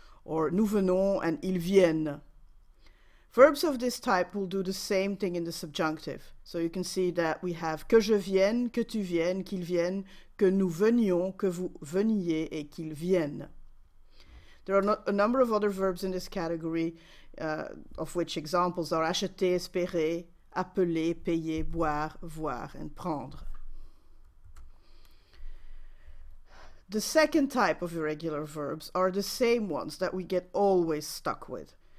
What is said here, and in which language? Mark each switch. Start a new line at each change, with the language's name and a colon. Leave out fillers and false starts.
French: Or nous venons and ils viennent.
English: Verbs of this type will do the same thing in the subjunctive. So you can see that we have
French: que je vienne, que tu viennes, qu'il vienne, que nous venions, que vous veniez, et qu'il vienne.
English: There are a number of other verbs in this category, of which examples are acheter, espérer, appeler, payer, boire, voir, and prendre. The second type of irregular verbs are the same ones that we get always stuck with.